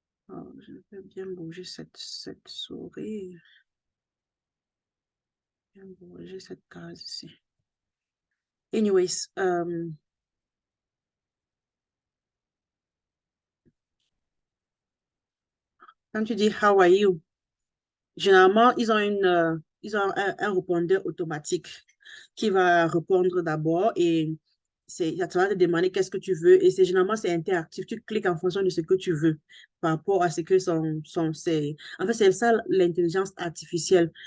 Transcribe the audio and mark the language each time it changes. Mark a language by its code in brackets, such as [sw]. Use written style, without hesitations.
[fr] Oh, je vais bien bouger cette souris. Bien bouger cette case ici. [en] Anyways, [fr] quand tu dis [en] How are you? [fr] Généralement, ils ont un répondeur automatique qui va répondre d'abord et ça va te demander qu'est-ce que tu veux et généralement c'est interactif. Tu cliques en fonction de ce que tu veux par rapport à ce que en fait, c'est ça l'intelligence artificielle.